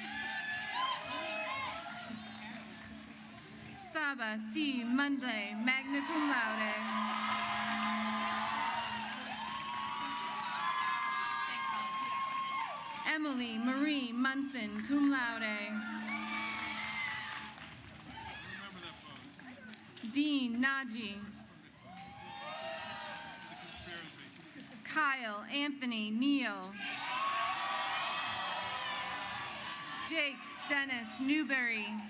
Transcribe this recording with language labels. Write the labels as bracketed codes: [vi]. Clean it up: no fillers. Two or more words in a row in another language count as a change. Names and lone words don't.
[en] Saba C. Mundley, [la] magna cum laude. [en] Emily Marie Munson, [la] cum laude. [en] Dean Naji. Kyle Anthony Neal. Jake Dennis Newberry.